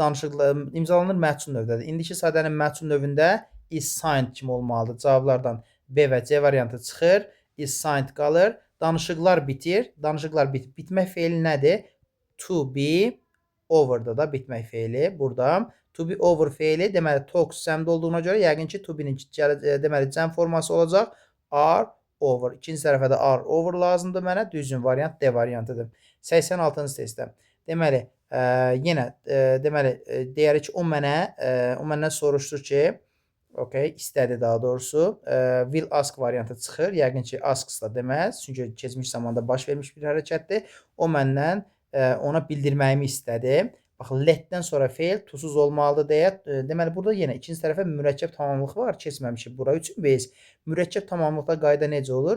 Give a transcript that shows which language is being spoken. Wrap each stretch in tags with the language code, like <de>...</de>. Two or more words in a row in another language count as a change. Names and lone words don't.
<az>İmzalanır məchul növdədir. İndiki sadənin məchul növündə</az> <en>is signed</en> <az>kimi olmalıdır. Cavablardan B və C variantı çıxır.</az> <en>Is signed</en> <az>qalır. Danışıqlar bitir. Danışıqlar bitmək feili nədir?</az> <en>To be over'da</en> <az>da bitmək feili. Burada</az> <en>to be over</en> <az>feili deməli talks cəmdə olduğuna görə yəqin ki,</az> <en>to be'nin</en> <az>deməli cəm forması olacaq.</az> <en>Are over.</en> <az>İkinci tərəfə də</az> <en>are over</en> <az>lazımdır mənə. Düzgün variant D variantıdır. 86-cı testdə. Deməli, yenə deməli deyərik ki, o məndən soruşdu ki, okay, istədi daha doğrusu.</az> <en>Will ask</en> <az>variantı çıxır. Yəqin ki, asks da deməz. Çünki keçmiş zamanda baş vermiş bir hərəkətdir. O məndən ona bildirməyimi istədi. Bax, letdən sonra feil tuzsuz olmalıdır deyə. Deməli, burada yenə ikinci tərəfə mürəkkəb tamamlıq var. Keçməmişik bura üçün biz. Mürəkkəb tamamlıqda qayda necə olur?</az>